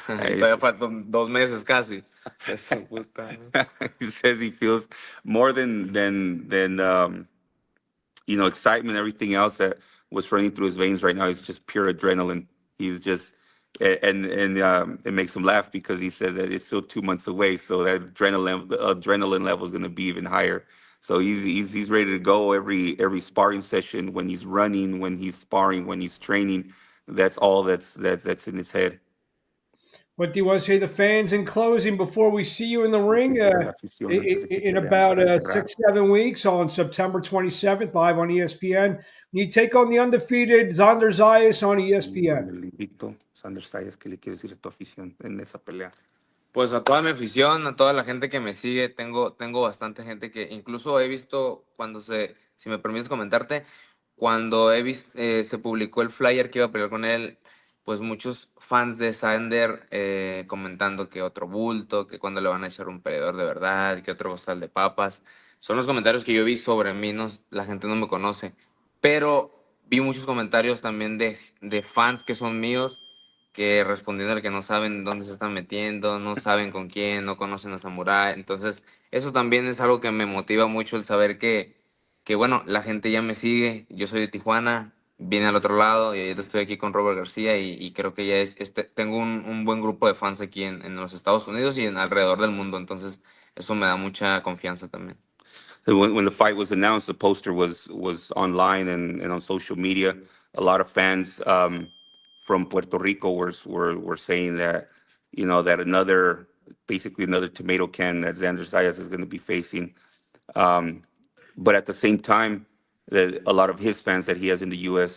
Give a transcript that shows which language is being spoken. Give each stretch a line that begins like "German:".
Spanish: Y todavía faltan 2 meses casi. Eso, puta.
English: He says he feels more than excitement, everything else that was running through his veins right now is just pure adrenaline. He's just, and it makes him laugh because he says that it's still 2 months away, so that adrenaline level is going to be even higher. So he's ready to go every sparring session, when he's running, when he's sparring, when he's training. That's all that's in his head. What do you want to say to the fans in closing before we see you in the ring in about 6-7 weeks on September 27th, live on ESPN? You take on the undefeated Xander Zayas on ESPN.
Spanish: El invicto Xander Zayas, ¿qué le quiere decir a tu afición en esa pelea? Pues a toda mi afición, a toda la gente que me sigue, tengo bastante gente que incluso he visto si me permites comentarte, cuando se publicó el flyer que iba a pelear con él, pues muchos fans de Xander comentando que otro bulto, que cuando le van a echar un peleador de verdad, que otro costal de papas. Son los comentarios que yo vi sobre mí, la gente no me conoce, pero vi muchos comentarios también de fans que son míos, que respondiendo que no saben dónde se están metiendo, no saben con quién, no conocen a Samurai. Entonces, eso también es algo que me motiva mucho, el saber que bueno, la gente ya me sigue. Yo soy de Tijuana, vine al otro lado y ahorita estoy aquí con Robert García y creo que ya tengo un buen grupo de fans aquí en los Estados Unidos y alrededor del mundo. Entonces, eso me da mucha confianza también.
English: When the fight was announced, the poster was online and on social media. A lot of fans from Puerto Rico were saying that, that basically another tomato can that Xander Zayas is going to be facing. But at the same time, a lot of his fans that he has in the U.S.